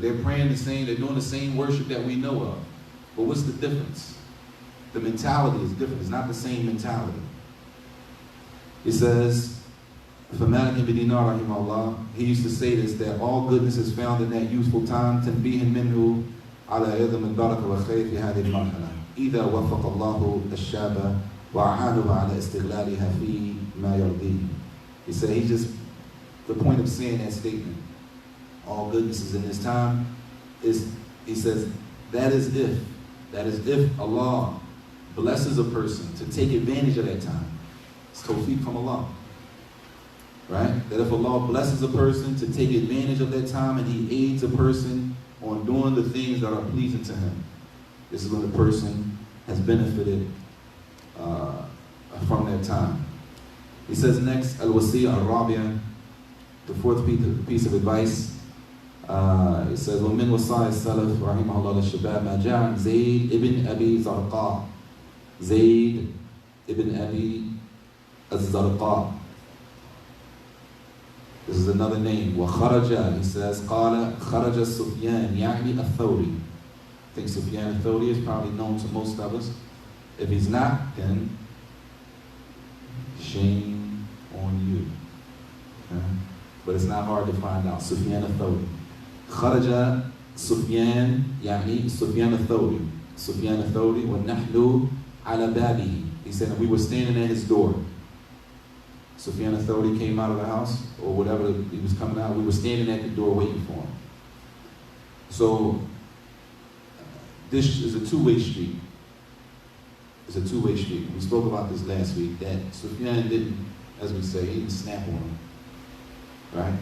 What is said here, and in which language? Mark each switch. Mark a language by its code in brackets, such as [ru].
[en] They're praying the same, they're doing the same worship that we know of. But what's the difference? The mentality is different. It's not the same mentality. It says, for Malik ibn Dinar, rahimahullah, he used to say this, that all goodness is found in that youthful time. [ar] تنبيه منه على عظم البركة والخير في هذه المرحلة إذا وفق الله الشاب وأعانه على استغلالها في ما يرضيه. [en] He said, the point of saying that statement, all goodness is in this time, is, he says, that is if Allah blesses a person to take advantage of that time. It's tawfiq from Allah. Right? That if Allah blesses a person to take advantage of that time and He aids a person on doing the things that are pleasing to Him, this is when the person has benefited from that time. He says next, [ar] al-wasiya al-rabiya, [en] the fourth piece of advice. It says, [ar] وَمِنْ وَصَايَ السَّلَفِ رَحِمَهُ اللَّهُ لِلشَّبَابِ مَا جَاءَ عَنْ زَيْدٍ ibn Abi Zarqa. [en] Zayd ibn Abi az-Zarqa. This is another name. [ar] وَخَرَجَ, [en] he says, [ar] قَالَ خَرَجَ سُفْيَانِ يعني الثَّوْرِي. [en] I think Sufyan al-Thawri is probably known to most of us. If he's not, then shame on you. Okay? But it's not hard to find out. Sufyan al-Thawri. [ar] خرج سفيان يعني سفيان الثوري. سفيان الثوري وَنَحْنُ عَلَى بَابِهِ. [en] He said, we were standing at his door. Sufyan al-Thawri came out of the house, or whatever he was coming out. We were standing at the door waiting for him. So, this is a two-way street. It's a two-way street. We spoke about this last week, that Sufyan didn't, as we say, he didn't snap on him. Right?